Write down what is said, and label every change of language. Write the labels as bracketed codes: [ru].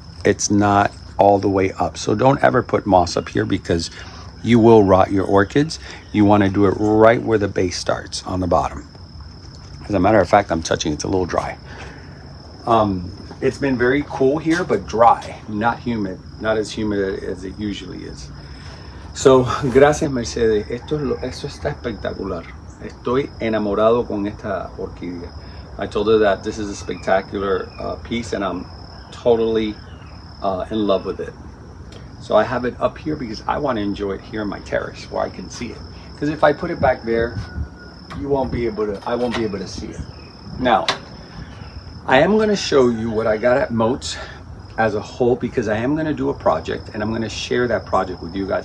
[en] It's not all the way up. So don't ever put moss up here because you will rot your orchids. You want to do it right where the base starts, on the bottom. As a matter of fact, I'm touching, it's a little dry. It's been very cool here, but dry, not humid, not as humid as it usually is. [es] So, gracias Mercedes, esto está espectacular. Estoy enamorado con esta orquídea. [en] I told her that this is a spectacular piece and I'm totally in love with it. So I have it up here because I want to enjoy it here in my terrace where I can see it. Because if I put it back there, I won't be able to see it. Now, I am going to show you what I got at Motes as a whole, because I am going to do a project and I'm going to share that project with you guys.